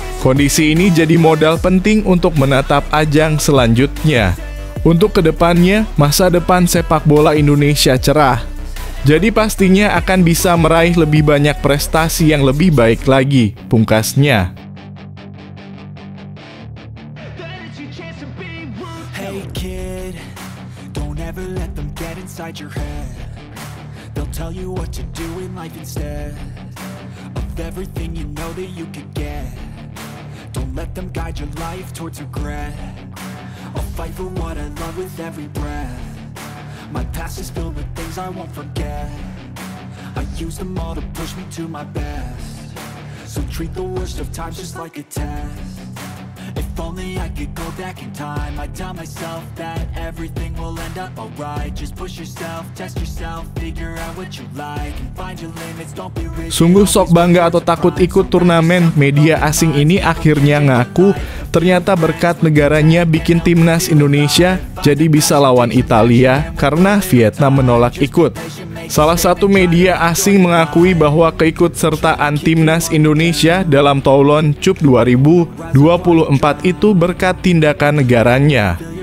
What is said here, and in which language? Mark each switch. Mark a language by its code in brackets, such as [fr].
[id] Kondisi ini jadi modal penting untuk menatap ajang selanjutnya. Untuk kedepannya, masa depan sepak bola Indonesia cerah. Jadi pastinya akan bisa meraih lebih banyak prestasi yang lebih baik lagi, pungkasnya. [en] Hey kid, don't ever let them get inside your head. They'll tell you what to do in life instead of everything you know that you could get. Don't let them guide your life towards regret. I'll fight for what I love with every breath. My past is filled with things I won't forget. I use them all to push me to my best. So treat the worst of times just like a test. If only I could go back in time, I'd tell myself that everything will end up alright. Just push yourself, test yourself, figure out what you like, and find your limits, don't be rigid. [id] Sungguh sok bangga atau takut ikut turnamen. Media asing ini akhirnya ngaku ternyata berkat negaranya bikin timnas Indonesia jadi bisa lawan Italia karena Vietnam menolak ikut. Salah satu media asing mengakui bahwa keikutsertaan timnas Indonesia dalam Toulon Cup 2024 itu berkat tindakan negaranya.